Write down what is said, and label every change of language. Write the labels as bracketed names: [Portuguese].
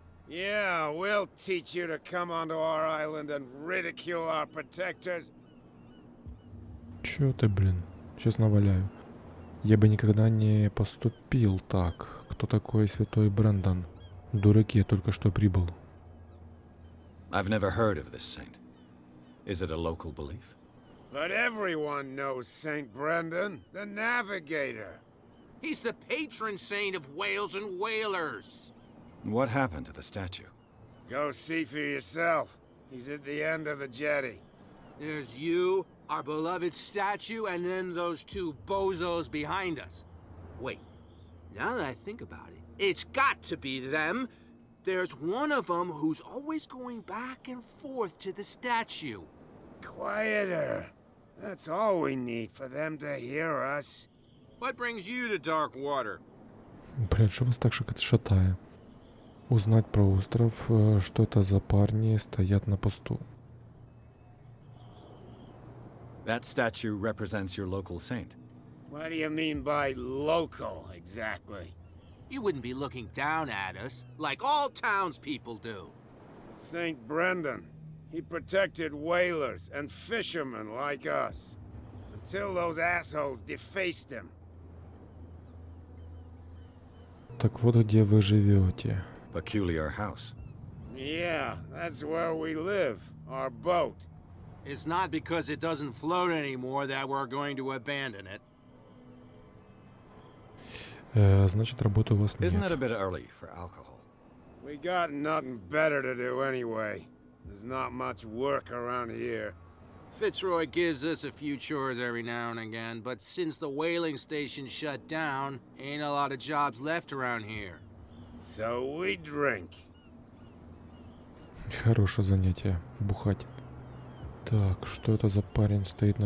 [English] Yeah, we'll teach you to come onto our island and ridicule our protectors. [Russian] Чё ты, блин? Сейчас наваляю. Я бы никогда не поступил так. Кто такой святой Брэндон? Дураки, я только что прибыл. [English] I've never heard of this saint. Is it a local belief? But everyone knows St. Brendan, the navigator. He's the patron saint of whales and whalers. What happened to the statue? Go see for yourself. He's at the end of the jetty. There's you, our beloved statue, and then those two bozos behind us. Wait, now that I think about it, it's got to be them. There's one of them who's always going back and forth to the statue. Quieter. That's all we need for them to hear us. What brings you to Darkwater? [Russian] Блин, что вас так шатая? Узнать про остров, что это за парни стоят на посту. [English] That statue represents your local saint. What do you mean by local, exactly? You wouldn't be looking down at us, like all townspeople do. St. Brendan. He protected whalers and fishermen like us. Until those assholes defaced him. [Russian] Так вот где вы живете. [English] Peculiar house. Yeah, that's where we live. Our boat. It's not because it doesn't float anymore that we're going to abandon it. [Russian] Значит, работы у вас нет. [English] Isn't it a bit early for alcohol? We got nothing better to do anyway. There's not much work around here. Fitzroy gives us a few chores every now and again, but since the whaling station shut down, ain't a lot of jobs left around here. So we drink. [Russian] Хорошее занятие, бухать. Так, что это за парень стоит на